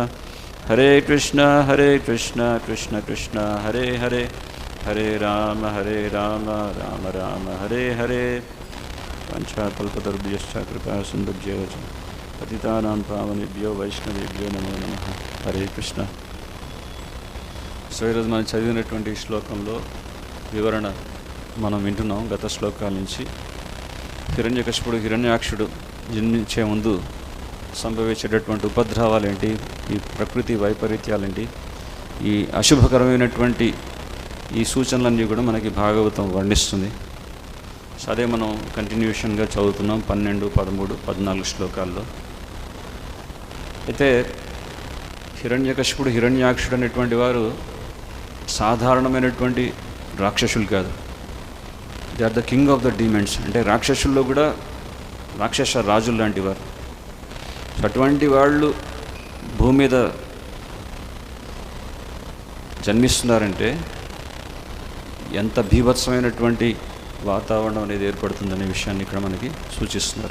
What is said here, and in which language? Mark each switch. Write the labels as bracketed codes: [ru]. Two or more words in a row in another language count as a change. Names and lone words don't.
[sa] Hare Krishna Krishna Krishna Hare Hare Hare Rama Rama Rama Hare Hare. Panchakalpatarubhyascha kripa sindhubhyo cha patitanam pavanebhyo vaishnavebhyo namo namaha. Hare Krishna. [te] సో ఈరోజు మనం చదివినటువంటి శ్లోకంలో వివరణ మనం వింటున్నాం గత శ్లోకాల నుంచి. హిరణ్యకశిపుడు హిరణ్యాక్షుడు జన్మించే ముందు సంభవించేటటువంటి ఉపద్రవాలేంటి, ఈ ప్రకృతి వైపరీత్యాలేంటి, ఈ అశుభకరమైనటువంటి ఈ సూచనలన్నీ కూడా మనకి భాగవతం వర్ణిస్తుంది. సో అదే మనం కంటిన్యూషన్గా చదువుతున్నాం 12, 13, 14 శ్లోకాల్లో. అయితే హిరణ్యకశిపుడు హిరణ్యాక్షుడు అనేటువంటి వారు సాధారణమైనటువంటి రాక్షసులు కాదు. [en] They are the king of the demons. [te] అంటే రాక్షసుల్లో కూడా రాక్షస రాజులు లాంటి వారు. అటువంటి వాళ్ళు భూమి మీద జన్మిస్తున్నారంటే ఎంత బీభత్సమైనటువంటి వాతావరణం అనేది ఏర్పడుతుందనే విషయాన్ని ఇక్కడ మనకి సూచిస్తున్నారు.